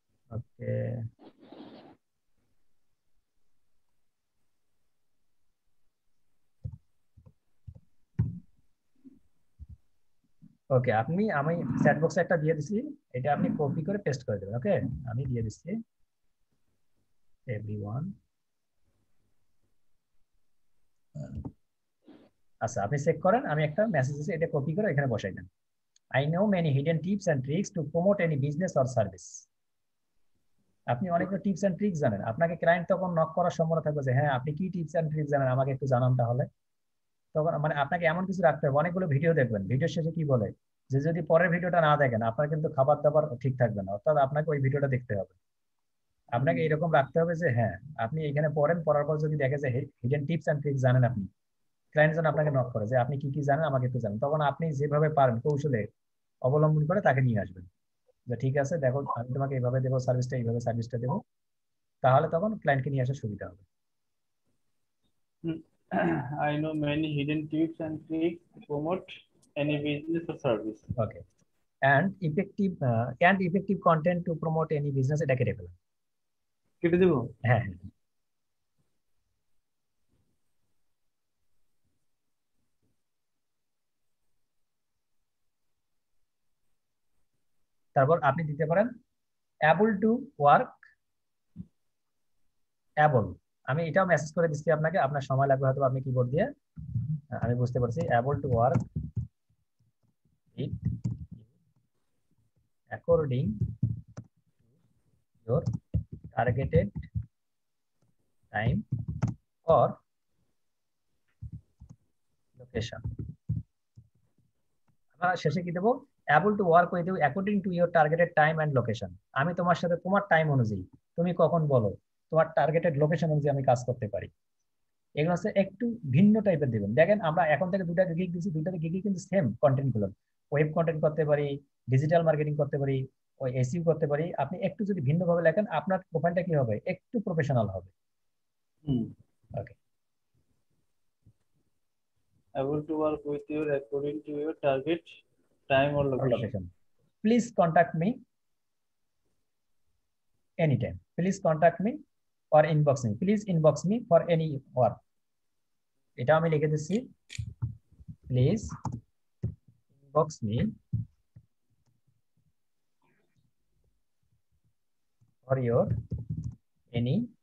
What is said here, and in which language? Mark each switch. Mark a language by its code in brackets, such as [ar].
[bn] ওকে, ওকে, আমি চ্যাট বক্সে একটা দিয়ে দিছি, এটা আপনি কপি করে পেস্ট করে দেবেন। ওকে, আমি দিয়ে দিচ্ছি এভরিওয়ান। আচ্ছা, আপনি চেক করেন, আমি একটা মেসেজ দিচ্ছি, এটা কপি করে এখানে বসাই দেন। [en] I know many hidden tips and tricks to promote any business or service. [bn] আপনি অনেকগুলো টিপস এন্ড ট্রিক্স জানেন, আপনাকে ক্লায়েন্ট তখন নক করার সম্ভাবনা থাকবে যে হ্যাঁ আপনি কি টিপস এন্ড ট্রিক্স জানেন আমাকে একটু জানান। তাহলে তখন মানে আপনাকে এমন কিছু রাখতে হবে, অনেকগুলো ভিডিও দেখবেন, ভিডিও শেষে কি বলে যে যদি পরের ভিডিওটা না দেখেন আপনার কিন্তু খাবার দাবার ঠিক থাকবে না, অর্থাৎ আপনাকে ওই ভিডিওটা দেখতে হবে। আপনাকে এরকম রাখতে হবে যে হ্যাঁ আপনি এখানে পড়ার পর যদি দেখে যে হিডেন টিপস এন্ড ট্রিক্স জানেন আপনি, ক্লায়েন্ট যেন আপনাকে নক করে যে আপনি কি কি জানেন আমাকে একটু জানেন, তখন আপনি যেভাবে পারেন কৌশলে অবলম্বন করে তাকে নিয়ে আসবেন যে ঠিক আছে দেখো আমি তোমাকে এইভাবে দেবো সার্ভিসটা, এইভাবে সার্ভিসটা দেবো, তাহলে তখন ক্লায়েন্টকে নিয়ে আসা সুবিধা হবে। [en] I know many hidden tips and tricks to promote any business or service. Okay, and effective content to promote any business, [bn] এটা কেটে ফেলেন। কেটে দেব? হ্যাঁ হ্যাঁ, তারপর আপনি দিতে পারেন [en] able to work able। [bn] আমি এটাও মেসেজ করে দিচ্ছি আপনাকে, আপনার সময় লাগবে হয়তো আপনি কিবোর্ড দিয়ে, আমি বুঝতে পারছি। [en] able to work it according to your targeted time or location। [bn] আমরা শেষে কি দেবো, [en] able to work with you according to your targeted time and location। [bn] আমি তোমার সাথে তোমার টাইম অনুযায়ী তুমি কখন বলো তোমার টার্গেটেড লোকেশন অনুযায়ী আমি কাজ করতে পারি। এগুলো হচ্ছে একটু ভিন্ন টাইপের দিবেন। দেখেন আমরা এখন থেকে দুটা গিগ দিচ্ছি, দুটাতে গিগই কিন্তু সেম কন্টেন্ট গুলো, ওয়েব কন্টেন্ট করতে পারি, ডিজিটাল মার্কেটিং করতে পারি, ওই এসইও করতে পারি। আপনি একটু যদি ভিন্নভাবে লেখেন আপনার প্রোফাইলটা কি হবে, একটু প্রফেশনাল হবে। ওকে, [en] Able to work with you according to your target time or location. Please contact me anytime. Please contact me or inbox me. Please inbox me for any work. [bn] এটা আমি লিখে দিচ্ছি, [en] please inbox me for your any